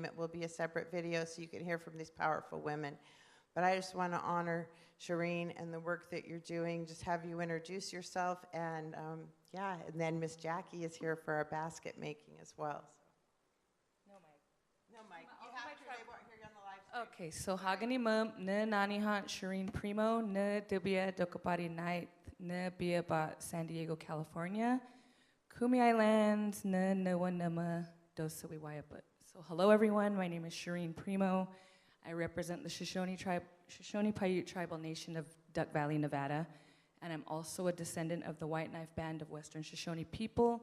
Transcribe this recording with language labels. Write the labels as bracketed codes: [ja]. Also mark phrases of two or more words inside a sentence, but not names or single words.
[en] It will be a separate video so you can hear from these powerful women. But I just want to honor Shireen and the work that you're doing. Just have you introduce yourself. And yeah, and then Miss Jackie is here for our basket making as well. No mic. No mic. You have to, they won't hear you on the live stream. [shh] Okay, so Hagani Mum, ne Nani Hunt, Shireen Primo, ne Dibia Dokapari Night, ne Biaba San Diego, California, Kumeyaay Lands, ne Noa Nama, Dosawi Wayaput. [en] So hello everyone, my name is Shireen Primo. I represent the Shoshone Paiute tribal nation of Duck Valley, Nevada, and I'm also a descendant of the White Knife Band of Western Shoshone people.